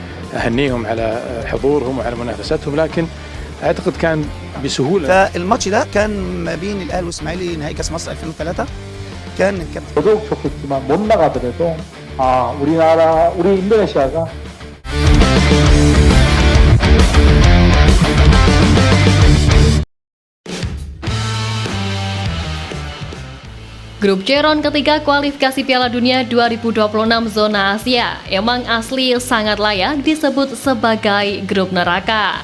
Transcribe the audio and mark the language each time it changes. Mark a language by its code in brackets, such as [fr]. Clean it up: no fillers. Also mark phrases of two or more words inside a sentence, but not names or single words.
[ar] أهنيهم على حضورهم وعلى منافستهم، لكن أعتقد كان بسهولة. فالماتش ده كان ما بين الأهلي والإسماعيلي نهائي كأس مصر 2003. كان الكابتن [ko] 저도 좋겠지만 못 나가더라도 우리 인도네시아가 [id] Grup C ron ketiga kualifikasi Piala Dunia 2026 zona Asia emang asli sangat layak disebut sebagai grup neraka.